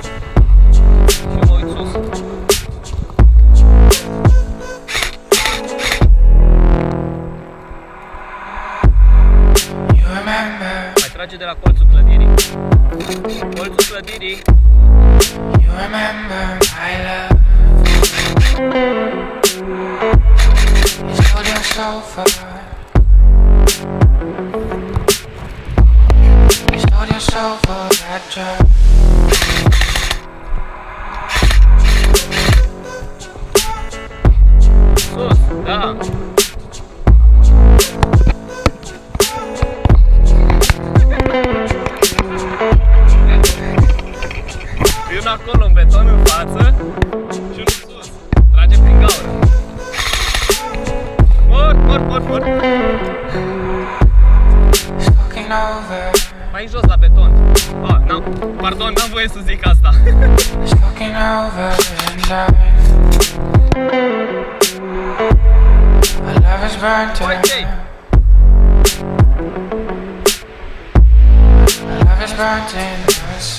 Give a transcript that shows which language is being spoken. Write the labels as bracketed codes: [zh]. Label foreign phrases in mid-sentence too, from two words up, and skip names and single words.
[ro] Și mă uit sus. [en] You remember, [ro] Mai trage de la colțul clădirii. Colțul clădirii. [en] you remember my love. You sold your soul for. You sold your soul for that drug. [ro] Sus, da. E unul acolo în beton în față și unul sus. Trage prin gaură. Mor. [en] It's looking over. [ro] Mai jos la beton. Pardon, n-am voie să zic asta. [en] It's looking over and my love is burnt [ro] Ok. [en] out. My love is burnt out.